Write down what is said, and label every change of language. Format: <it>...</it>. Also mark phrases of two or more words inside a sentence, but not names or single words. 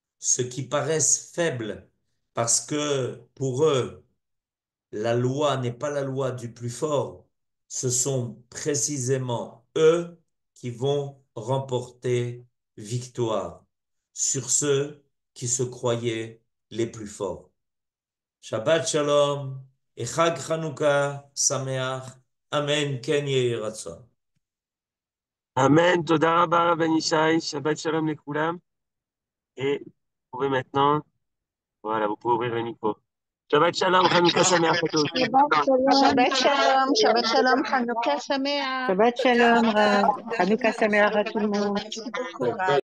<fr>ce qui paraissent faibles, parce que pour eux, la loi n'est pas la loi du plus fort, ce sont précisément eux qui vont remporter victoire sur ceux qui se croyaient les plus forts.</fr> <he>שבת שלום et חג חנוכה שמח. אמן. כן יהי רצון. אמן. תודה רבה, Ben Ishai. שבת שלום לכולם.</he> <fr>Et vous pouvez maintenant, voilà, vous pouvez ouvrir le micro.</fr> <he>שבת שלום, חנוכה שמח</he> <fr>à tous.</fr> <he>שבת שלום, חנוכה שמח. שבת שלום, רב. חנוכה שמח</he> <fr>à tout le monde. Merci beaucoup, Rav.</fr>